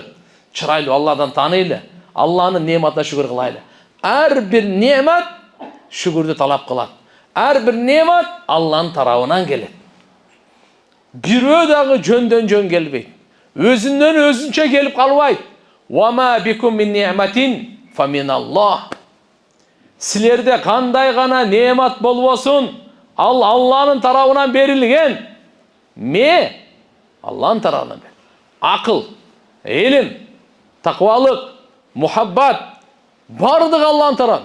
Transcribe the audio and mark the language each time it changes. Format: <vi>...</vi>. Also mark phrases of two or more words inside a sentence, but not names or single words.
<ky>Чырайлуу Алладан тааныйлы, Алланын неаматына шүгүр кылайлы. Ар бир неамат шүгүрдү талап кылат. Ар бир неамат Алланын тарабынан келет. Бирөө дагы жөндөн жөн келбейт. Өзүнөн өзүнчө келип калбайт.</ky> <ar>وما بكم من نعمة فمن الله.</ar> <ky>Силерде кандай гана неамат болбосун, ал Алланын тарабынан берилген. Алланын тарабынан бер. Акыл, илим, таквалык, мухаббат бардыгы Алланын тарабынан.</ky>